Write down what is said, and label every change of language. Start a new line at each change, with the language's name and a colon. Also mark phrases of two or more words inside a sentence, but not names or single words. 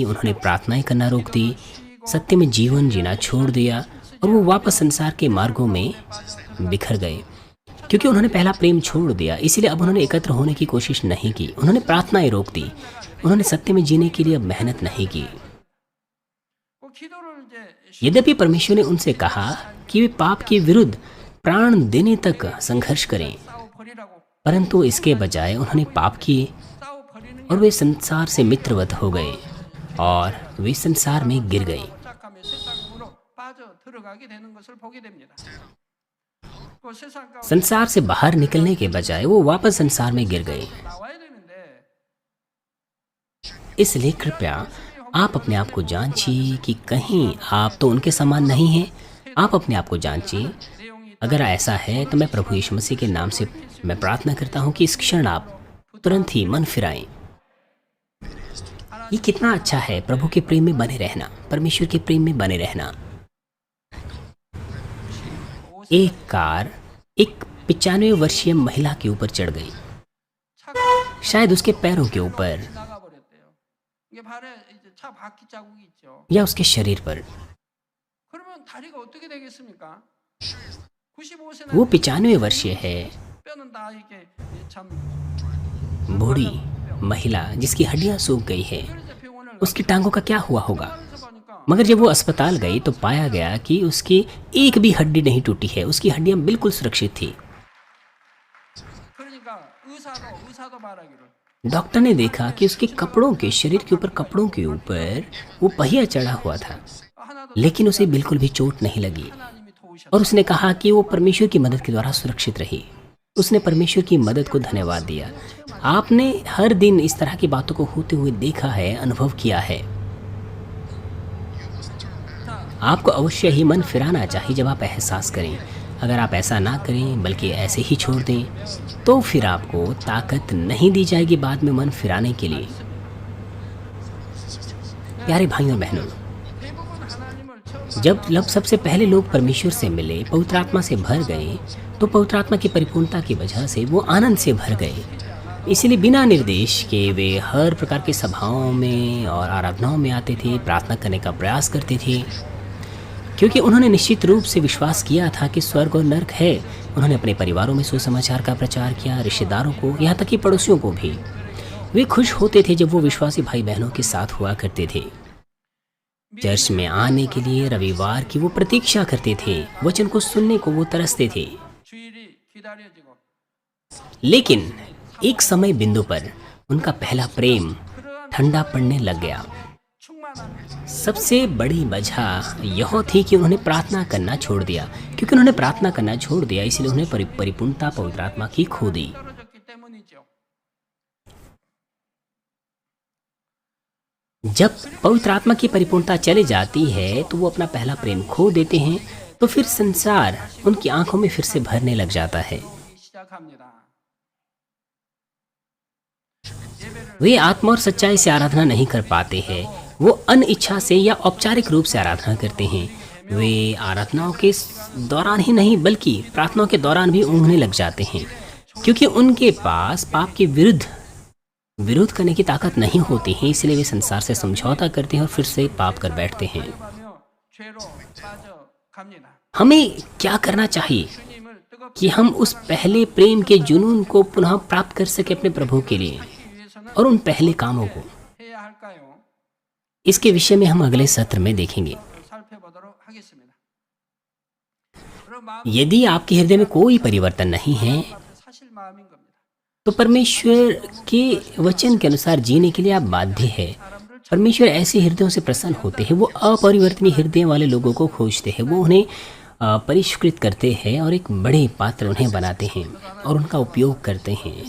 Hindi: उन्होंने प्रार्थनाएं करना रोक दी, सत्य में जीवन जीना छोड़ दिया और वो वापस संसार के मार्गों में बिखर गए। क्योंकि उन्होंने पहला प्रेम छोड़ दिया, इसीलिए अब उन्होंने एकत्र होने की कोशिश नहीं की। उन्होंने प्रार्थनाएं रोक दी। उन्होंने सत्य में जीने के लिए अब मेहनत नहीं की।
Korean: 그 기도를 이제
Hindi: यद्यपि परमेश्वर ने उनसे कहा कि वे पाप के विरुद्ध प्राण देने तक संघर्ष करें,
Korean: 싸워 버리라고
Hindi: परंतु इसके बजाय उन्होंने पाप किए
Korean: 싸워 버리는
Hindi: और वे संसार से मित्रवत हो गए और वे संसार में गिर गए।
Korean: 쫓아가며 세상으로 빠져 들어가게 되는 것을 보게 됩니다. 그 세상 가운데
Hindi: संसार से बाहर निकलने के बजाय वो वापस संसार में गिर गए।
Korean: 나와야 되는데
Hindi: इसलिए कृपया आप अपने आप को जांचिए कि कहीं आप तो उनके समान नहीं हैं। आप अपने आप को जांचिए।
Korean: 내용이
Hindi: अगर ऐसा है तो मैं प्रभु यीशु मसीह के नाम से मैं प्रार्थना करता हूँ कि इस क्षण आप तुरंत ही मन फिराएं। ये कितना अच्छा है प्रभु के प्रेम में बने रहना, परमेश्वर के प्रेम में बने रहना। एक कार एक 95 वर्षीय महिला के ऊपर चढ़ गई,
Korean: 차가
Hindi: शायद उसके पैरों के ऊपर
Korean: 나가버렸대요. 이게 발에 이제 차 바퀴 자국이 있죠.
Hindi: या उसके शरीर पर।
Korean: 그러면 다리가 어떻게 되겠습니까? 95세나
Hindi: वो 95 वर्षीय है,
Korean: 뼈는 다 이게 참
Hindi: बूढ़ी महिला जिसकी हड्डियां सूख गई है।
Korean: 그래서 병원을
Hindi: उसकी टांगों का क्या हुआ होगा?
Korean: 가서 보니까
Hindi: मगर जब वो अस्पताल गई तो पाया गया कि उसकी एक भी हड्डी नहीं टूटी है, उसकी हड्डियां बिल्कुल सुरक्षित थी।
Korean: 그러니까 의사도 말하기를
Hindi: डॉक्टर ने देखा कि उसके कपड़ों के शरीर के ऊपर कपड़ों के ऊपर वो पहिया चढ़ा हुआ था,
Korean: 하나도
Hindi: लेकिन उसे बिल्कुल भी चोट नहीं लगी।
Korean: 하나님이 도우셨다.
Hindi: और उसने कहा कि वो परमेश्वर की मदद के द्वारा सुरक्षित रही। उसने परमेश्वर की मदद को धन्यवाद दिया। आपने हर दिन इस तरह की बातों को होते हुए देखा है, अनुभव किया है। आपको अवश्य ही मन फिराना चाहिए जब आप एहसास करें। अगर आप ऐसा ना करें बल्कि ऐसे ही छोड़ दें तो फिर आपको ताकत नहीं दी जाएगी बाद में मन फिराने के लिए। प्यारे भाइयों और बहनों,
Korean: 대부분 하나님을 처음
Hindi: जब सबसे पहले लोग परमेश्वर से मिले, पवित्र आत्मा से भर गए, तो पवित्र आत्मा की परिपूर्णता की वजह से वो आनंद से भर गए। इसलिए बिना निर्देश के वे हर प्रकार की सभाओं में और आराधनाओं में आते थे, प्रार्थना करने का प्रयास करते थे, क्योंकि उन्होंने निश्चित रूप से विश्वास किया था कि स्वर्ग और नरक है। उन्होंने अपने परिवारों में सुसमाचार का प्रचार किया, रिश्तेदारों को, यहाँ तक कि पड़ोसियों को भी। वे खुश होते थे जब वो विश्वासी भाई बहनों के साथ हुआ करते थे। चर्च में आने के लिए रविवार की वो प्रतीक्षा करते थे, वचन को सुनने को वो तरसते थे।
Korean: 주일이 기다려지고
Hindi: लेकिन एक समय बिंदु पर उनका पहला प्रेम ठंडा पड़ने लग गया।
Korean: 충만한
Hindi: सबसे बड़ी वजह यह थी कि उन्होंने प्रार्थना करना छोड़ दिया। क्योंकि उन्होंने प्रार्थना करना छोड़ दिया इसलिए उन्हें परिपूर्णता पवित्र आत्मा की खो दी।
Korean: 떨어졌기 때문이죠.
Hindi: जब पवित्र आत्मा की परिपूर्णता चली जाती है तो वो अपना पहला प्रेम खो देते हैं, तो फिर संसार उनकी आंखों में फिर से भरने लग जाता है।
Korean: 보기 시작합니다.
Hindi: वे आत्मा और सच्चाई से आराधना नहीं कर पाते हैं। वो अनिच्छा से या औपचारिक रूप से आराधना करते हैं। वे आराधनाओं के दौरान ही नहीं बल्कि प्रार्थनाओं के दौरान भी ऊँघने लग जाते हैं, क्योंकि उनके पास पाप के विरोध करने की ताकत नहीं होती है। इसलिए वे संसार से समझौता करते हैं और फिर से पाप कर बैठते हैं।
Korean: 하며 죄로 빠져갑니다.
Hindi: हमें क्या करना चाहिए
Korean: 주님을 뜨겁게
Hindi: कि हम उस पहले प्रेम के जुनून को पुनः प्राप्त कर सके अपने प्रभु के लिए
Korean: 하기 위해서는
Hindi: और उन पहले कामों को।
Korean: 해야 할까요?
Hindi: इसके विषय में हम अगले सत्र में देखेंगे।
Korean: 살펴보도록 하겠습니다. 그럼 마음
Hindi: यदि आपके हृदय में कोई परिवर्तन नहीं है
Korean: 앞에 사실 마음인 겁니다.
Hindi: तो परमेश्वर के वचन के अनुसार जीने के लिए आप बाध्य है। परमेश्वर ऐसे हृदयों से प्रसन्न होते हैं। वो अपरिवर्तनीय हृदय वाले लोगों को खोजते हैं। वो उन्हें परिष्कृत करते हैं और एक बड़े पात्र उन्हें बनाते हैं और उनका उपयोग करते हैं।